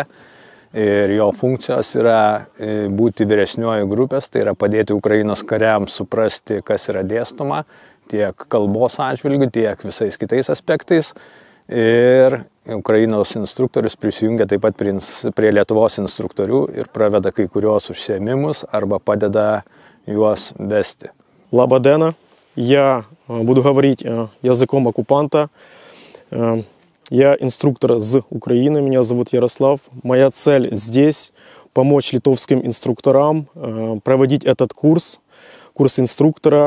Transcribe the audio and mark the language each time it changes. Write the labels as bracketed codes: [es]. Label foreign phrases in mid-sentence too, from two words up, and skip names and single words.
[lt] Ir jo funkcijos yra būti vyresnioji grupės, tai yra padėti Ukrainos kariams suprasti, kas yra dėstoma, tiek kalbos atžvilgių, tiek visais kitais aspektais. Ir Ukrainos instruktorius prisijungia taip pat prie Lietuvos instruktorių ir praveda kai kurios užsiėmimus arba padeda juos вести. Laba diena. [ru] Я буду говорить языком оккупанта. Я инструктор из Украины, меня зовут Ярослав. Моя цель здесь – помочь литовским инструкторам проводить этот курс инструктора.